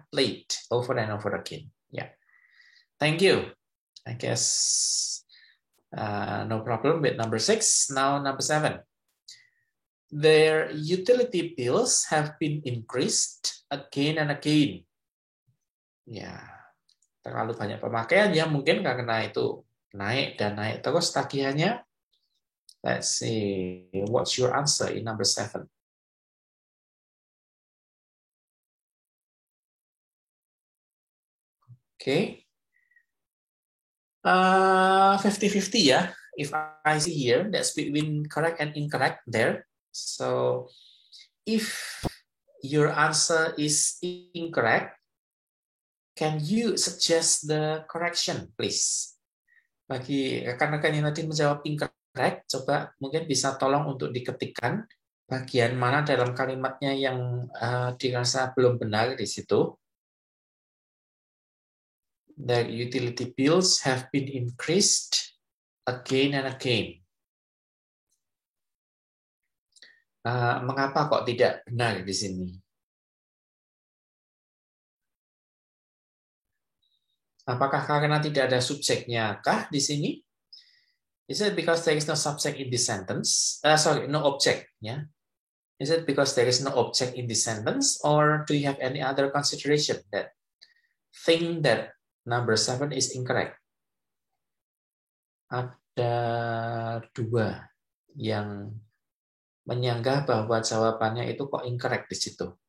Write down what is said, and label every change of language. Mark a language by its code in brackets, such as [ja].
[en] Played over and over again. Yeah. Thank you. I guess no problem with number 6. Now number 7. Their utility bills have been increased again and again. [id] Ya, terlalu banyak pemakaian ya mungkin karena itu naik dan naik terus tagihannya. [en] Let's see, what's your answer in number 7? Okay. 50-50 ya. If I see here, that's between correct and incorrect there. So, if your answer is incorrect, can you suggest the correction, please? [id] Bagi rekan-rekan yang tadi menjawab incorrect, coba mungkin bisa tolong untuk diketikkan bagian mana dalam kalimatnya yang dirasa belum benar di situ. [en] The utility bills have been increased again and again. [id] Mengapa kok tidak benar di sini? Apakah karena tidak ada subjeknya kah di sini? [en] Is it because there is no subject in this sentence? No object. Yeah. Is it because there is no object in this sentence, or do you have any other consideration that think that number 7 is incorrect? [id] Ada 2 yang menyanggah bahwa jawabannya itu kok incorrect di situ.